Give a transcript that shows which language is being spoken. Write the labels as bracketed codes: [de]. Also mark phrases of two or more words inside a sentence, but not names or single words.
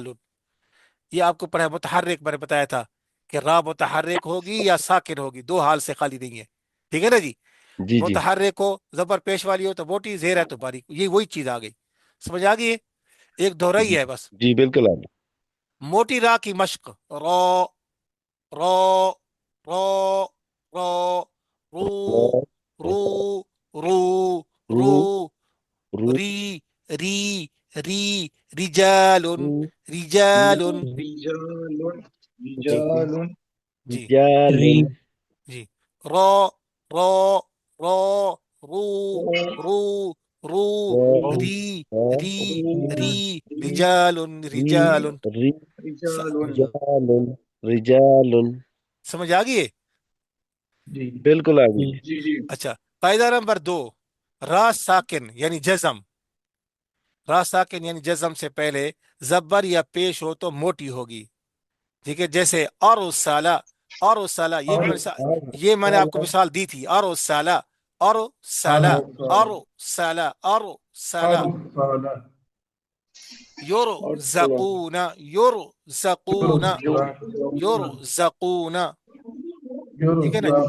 [ur] یہ آپ کو پڑھا متحرک میں نے بتایا تھا کہ را متحرک ہوگی یا ساکن ہوگی، 2 حال سے خالی نہیں ہے. ٹھیک ہے نا جی. جی جی متحرک ہو، زبر پیش والی ہو تو موٹی، زیر ہے تو باریک. یہ وہی چیز آ گئی. سمجھ آ گئی ہے؟ ایک دوہرا جی ہی ہے بس. جی بالکل آپ موٹی را کی مشق: رو، رو، رو، رو، رو، رو، رو، رو رو، رو ری، ری، ری، رجال، رو رجال. جی. جی. رجال ری، جی. رو، رو، رو، رو، رو، رو، ری، ری، ری، رجال، رجال. رجال رجال سمجھ آ گئی ہے؟ بالکل آ گئی اچھا. قاعدہ نمبر 2، را ساکن یعنی جزم. را ساکن یعنی جزم سے پہلے زبر یا پیش ہو تو موٹی ہوگی. ٹھیک ہے، جیسے اور سالہ، اور سالہ، یہ میں نے آپ کو مثال دی تھی، اور سالہ، اور سالہ، اور سالہ، اور سالہ، یورو زقونا، یورو زقونا، یورو زقونا، ٹھیک ہے نا جی؟